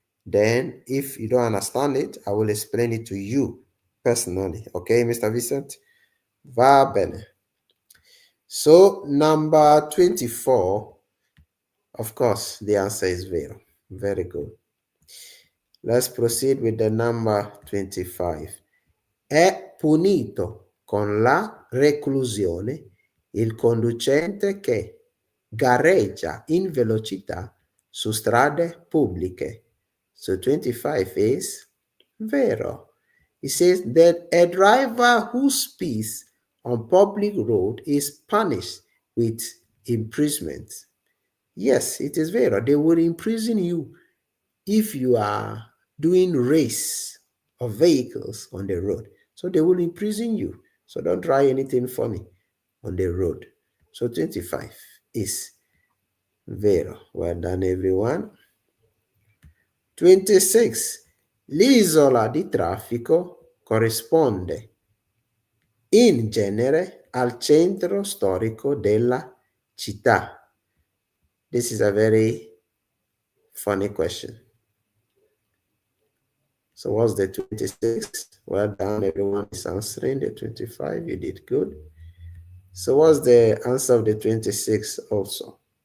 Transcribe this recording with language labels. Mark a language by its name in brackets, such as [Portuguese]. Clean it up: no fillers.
[English] Then if you don't understand it, I will explain it to you personally. Okay, Mr. Vincent? [Italian] Va bene. [English] So number 24, of course, the answer is vero. Very good. Let's proceed with the number 25. [Italian] È punito con la reclusione il conducente che gareggia in velocità su strade pubbliche. [English] So 25 is vero. It says that a driver who speeds on public road is punished with imprisonment. Yes, it is vero. They will imprison you if you are doing race of vehicles on the road. So they will imprison you. So don't try anything funny. on the road. So 25 is vero. Well done, everyone. 26. [Italian] L'isola di traffico corrisponde in genere al centro storico della città. [English] This is a very funny question. So what's the 26? Well done, everyone is answering. The 25, you did good. So what's the answer of the 26 also?